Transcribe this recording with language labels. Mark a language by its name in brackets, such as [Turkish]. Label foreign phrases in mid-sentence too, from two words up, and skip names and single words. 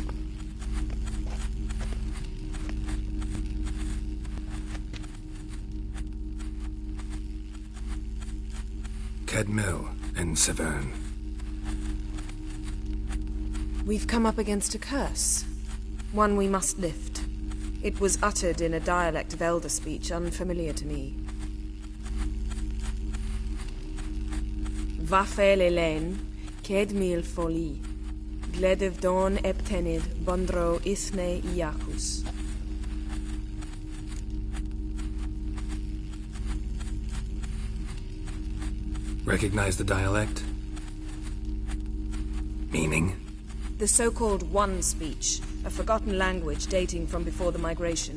[English] Cadmil and Severn. We've come up against a curse. One we must lift. It was uttered in a dialect of Elder speech unfamiliar to me. Vafel Elen, Kedmil Foli, Gledev Don Eptenid, Bondro Isne Iakus. Recognize the dialect? Meaning? The so-called One speech, a forgotten language dating from before the migration.